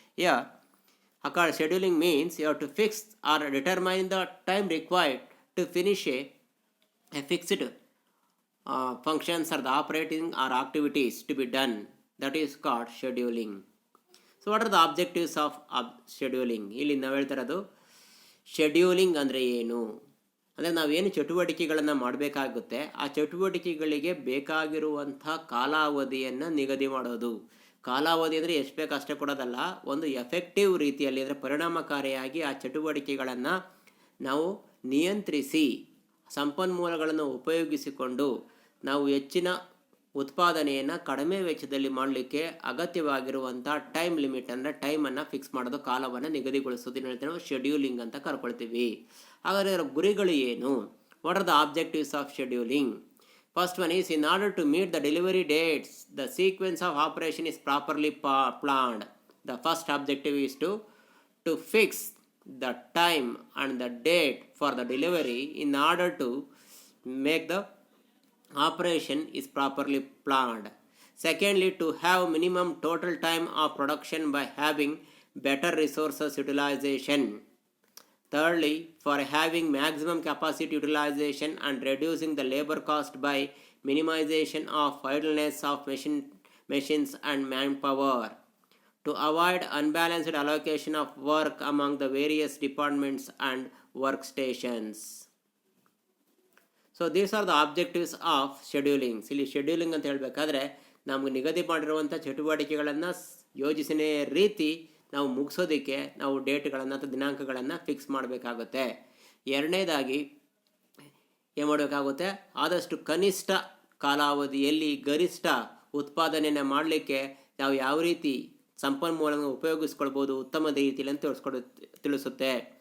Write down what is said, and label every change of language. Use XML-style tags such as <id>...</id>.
<en>Here, according scheduling means you have to fix or determine the time required to finish a fixed functions or the operating or activities to be done. That is called scheduling. So what are the objectives of scheduling?</en> <kn>ಇಲ್ಲಿ ನಾವು ಹೇಳ್ತಾ ಇರೋದು scheduling ಅಂದರೆ ಏನು ಅಂದರೆ ನಾವೇನು ಚಟುವಟಿಕೆಗಳನ್ನು ಮಾಡಬೇಕಾಗುತ್ತೆ ಆ ಚಟುವಟಿಕೆಗಳಿಗೆ ಬೇಕಾಗಿರುವಂಥ ಕಾಲಾವಧಿಯನ್ನು ನಿಗದಿ ಮಾಡೋದು. ಕಾಲಾವಧಿ ಅಂದರೆ ಎಷ್ಟು ಬೇಕು ಅಷ್ಟೇ ಕೊಡೋದಲ್ಲ, ಒಂದು ಎಫೆಕ್ಟಿವ್ ರೀತಿಯಲ್ಲಿ ಅಂದರೆ ಪರಿಣಾಮಕಾರಿಯಾಗಿ ಆ ಚಟುವಟಿಕೆಗಳನ್ನು ನಾವು ನಿಯಂತ್ರಿಸಿ ಸಂಪನ್ಮೂಲಗಳನ್ನು ಉಪಯೋಗಿಸಿಕೊಂಡು ನಾವು ಹೆಚ್ಚಿನ ಉತ್ಪಾದನೆಯನ್ನು ಕಡಿಮೆ ವೆಚ್ಚದಲ್ಲಿ ಮಾಡಲಿಕ್ಕೆ ಅಗತ್ಯವಾಗಿರುವಂಥ ಟೈಮ್ ಲಿಮಿಟ್ ಅಂದರೆ ಟೈಮನ್ನು ಫಿಕ್ಸ್ ಮಾಡೋದು, ಕಾಲವನ್ನು ನಿಗದಿಗೊಳಿಸೋದು ಏನು ಹೇಳ್ತೀವಿ ನಾವು ಶೆಡ್ಯೂಲಿಂಗ್ ಅಂತ ಕರ್ಕೊಳ್ತೀವಿ. ಹಾಗಾದರೆ ಅದರ ಗುರಿಗಳು ಏನು?</kn> <en>What are the objectives of scheduling? First one is in order to meet the delivery dates the sequence of operation is properly planned. The first objective is to fix the time and the date for the delivery in order to make the operation is properly planned. Secondly, to have minimum total time of production by having better resources utilization. Thirdly, for having maximum capacity utilization and reducing the labor cost by minimization of idleness of machines and manpower. To avoid unbalanced allocation of work among the various departments and workstations. So these are the objectives of scheduling.</en> <kn>ಇಲ್ಲಿ scheduling ಅಂತ ಹೇಳಬೇಕಾದ್ರೆ ನಮಗೆ ನಿಗದಿ ಮಾಡಿರುವಂಥ ಚಟುವಟಿಕೆಗಳನ್ನು ಯೋಜಿಸಿದ ರೀತಿ ನಾವು ಮುಗಿಸೋದಕ್ಕೆ ನಾವು ಡೇಟ್ಗಳನ್ನು ಅಥವಾ ದಿನಾಂಕಗಳನ್ನು ಫಿಕ್ಸ್ ಮಾಡಬೇಕಾಗುತ್ತೆ. ಎರಡನೇದಾಗಿ ಏನು ಮಾಡಬೇಕಾಗುತ್ತೆ, ಆದಷ್ಟು ಕನಿಷ್ಠ ಕಾಲಾವಧಿಯಲ್ಲಿ ಗರಿಷ್ಠ ಉತ್ಪಾದನೆಯನ್ನು ಮಾಡಲಿಕ್ಕೆ ನಾವು ಯಾವ ರೀತಿ ಸಂಪನ್ಮೂಲವನ್ನು ಉಪಯೋಗಿಸ್ಕೊಳ್ಬೋದು ಉತ್ತಮ ರೀತಿಯಲ್ಲಿ ಅಂತ ತಿಳಿಸುತ್ತೆ.</kn>